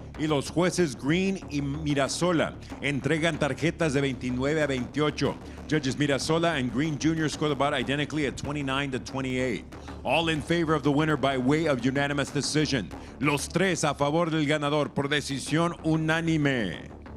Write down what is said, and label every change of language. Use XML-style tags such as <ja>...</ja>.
<es>Y los jueces Green y Mirasola entregan tarjetas de 29-28.</es> <en>Judges Mirasola and Green Jr. score the bout identically at 29-28. All in favor of the winner by way of unanimous decision.</en> <es>Los tres a favor del ganador por decisión unánime.</es>